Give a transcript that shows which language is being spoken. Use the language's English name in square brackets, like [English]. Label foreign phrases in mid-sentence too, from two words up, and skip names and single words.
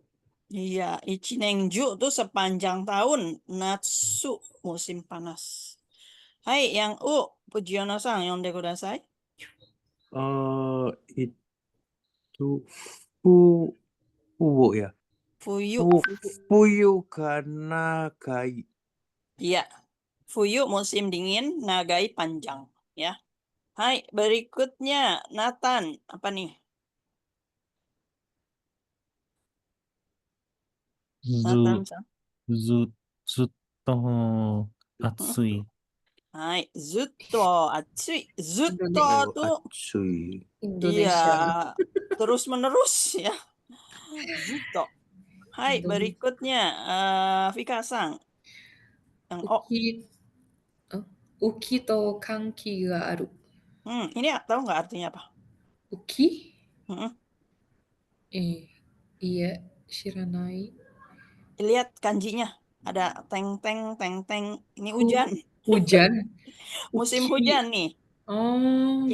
[Indonesian] Iya, Ichinengju tuh sepanjang tahun. Natsu, musim panas. Hai, yang U, [Japanese] Pujiono-san, 読んでください. [Indonesian] Itu fuwo ya. [Japanese] Fuyu. 冬が長い. [Indonesian] Iya. Fuyu musim dingin, nagai panjang. Ya. Hai, berikutnya Nathan. Apa nih? Nathan, [Japanese] ず、ずっと、暑い. はい、ずっと暑い. Zutto [Indonesian] Indonesia. tuh [Japanese] Atsui. [Indonesian] Indonesia. iya terus menerus ya. Zutto. Hai, Indonesia. berikutnya Vika-san. Yang O. [Japanese] 雨季と乾季がある. [Indonesian] Ini tahu nggak artinya apa? [Japanese] Uki? Mm-mm. [Indonesian] Iya, shiranai. Lihat kanjinya. Ada teng-teng, teng-teng. Ini hujan. Hujan. Musim [Japanese] Uki. [Indonesian] hujan nih. Oh.